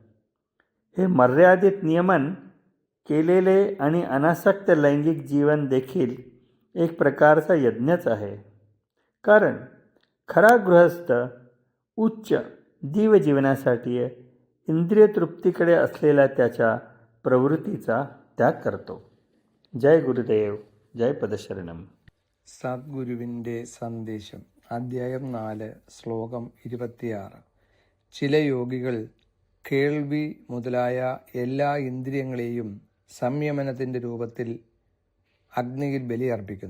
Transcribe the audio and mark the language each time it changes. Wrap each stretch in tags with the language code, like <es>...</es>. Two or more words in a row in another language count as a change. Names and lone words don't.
<mr>हे मर्यादित नियमन केलेले आणि अनासक्त लैंगिक जीवन देखील एक प्रकारचा यज्ञच आहे, कारण खरा गृहस्थ उच्च दिव्य जीवनासाठी इंद्रिय तृप्तीकडे असलेल्या त्याच्या प्रवृत्तीचा त्याग करतो.</mr> <ml>ജയ് ഗുരുദേവ്, ജയ് പദശരണം. സദ്ഗുരുവിൻ്റെ സന്ദേശം, അധ്യായം 4, ശ്ലോകം 26. ചില യോഗികൾ കേൾവി മുതലായ എല്ലാ ഇന്ദ്രിയങ്ങളെയും സംയമനത്തിൻ്റെ രൂപത്തിൽ അഗ്നിയിൽ ബലിയർപ്പിക്കുന്നു.</ml>